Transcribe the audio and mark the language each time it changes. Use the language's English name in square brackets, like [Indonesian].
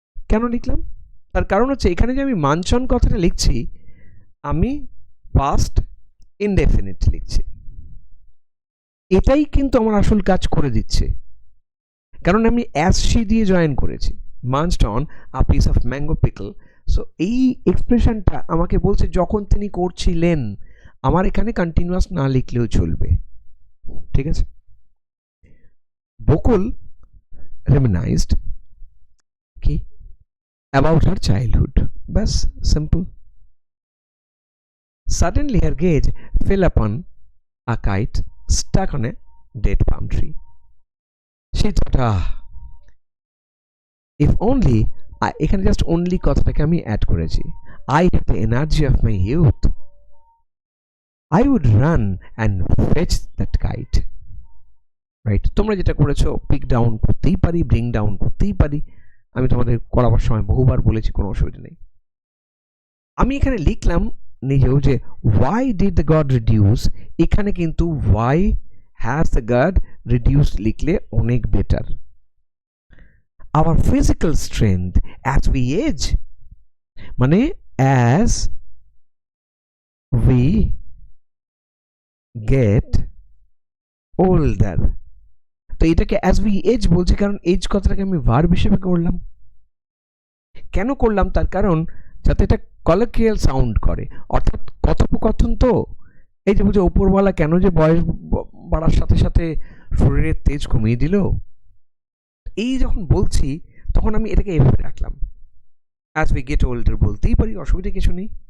[Bangla] কেন লিখলাম? তার কারণ হচ্ছে এখানে যে আমি মাঞ্চন কথাটা লিখছি, আমি পাস্ট ইনডেফিনিট লিখছি, এটাই কিন্তু আমার আসল কাজ করে দিচ্ছে, কারণ আমি অ্যাজ শি দিয়ে জয়েন করেছি, [English] Munched on a piece of mango pickle. [Bangla] So এই এক্সপ্রেশনটা আমাকে বলছে যখন তিনি করছিলেন, আমার এখানে কন্টিনিউয়াস না লিখলেও চলবে, ঠিক আছে? [English] Bakul reminisced কি about her childhood, bas simple. Suddenly her gaze fell upon a kite stuck on a dead palm tree. She thought, ah, if only, [Bangla] এখানে জাস্ট অনলি কথাটাকে আমি অ্যাড করেছি, [English] I have the energy of my youth, I would run and fetch that kite. Right? [Bangla] তোমরা যেটা করেছো pick down করতেই পারি, bring down করতেই পারি। আমি তোমাদের করাবার সময় বহুবার বলেছি, কোনো অসুবিধা নেই। আমি এখানে লিখলাম নিজেও যে [English] why did the god reduce, [Bangla] এখানে কিন্তু [English] why has the god reduced [Bangla] লিখলে অনেক better. [English] our physical strength as we age, মানে as we get older, তো এটাকে as we age [Bangla] বলছি কারণ এজ কথাটাকে আমি ভার্ব হিসেবে করলাম। কেন করলাম? তার কারণ যাতে এটা কলোকিয়াল সাউন্ড করে, অর্থাৎ কথোপকথন। তো এই যে বুঝে উপরওয়ালা কেন যে বয়স বাড়ার সাথে সাথে শরীরের তেজ কমিয়ে দিল, এই যখন বলছি তখন আমি এটাকে এভাবে রাখলাম, [English] as we get older [Bangla] বলতেই পারি, অসুবিধা কিছু নেই।